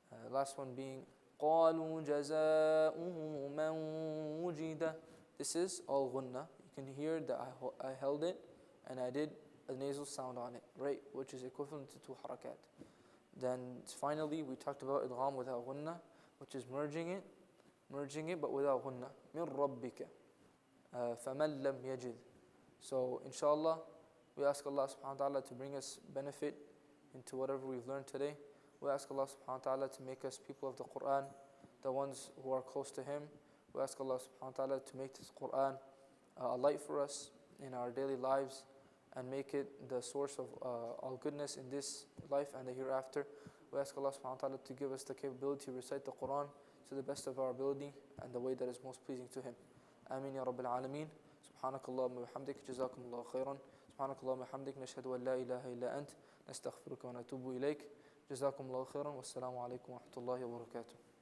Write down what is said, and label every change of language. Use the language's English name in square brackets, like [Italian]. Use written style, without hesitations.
[Arabic] Last one being قالوا جزاؤه من وجد. [English] This is all ghunna. You can hear that I held it and I did a nasal sound on it, right? Which is equivalent to 2 harakat. Then finally we talked about idgham without ghunna, which is merging it but without ghunna. [Arabic] من ربك فمن لم يجد. [English] So inshallah we ask Allah subhanahu wa ta'ala to bring us benefit into whatever we've learned today. We ask Allah subhanahu wa ta'ala to make us people of the Quran, the ones who are close to Him. We ask Allah subhanahu wa ta'ala to make this Quran a light for us in our daily lives and make it the source of all goodness in this life and the hereafter. We ask Allah subhanahu wa ta'ala to give us the capability to recite the Quran to the best of our ability and the way that is most pleasing to Him. Ameen ya Rabbil Alameen. [Arabic] سبحانك اللهم وبحمدك جزاكم الله خيرا. سبحانك اللهم وبحمدك نشهد أن لا إله إلا أنت نستغفرك ونتوب إليك. جزاكم الله خيرا والسلام عليكم ورحمة الله وبركاته.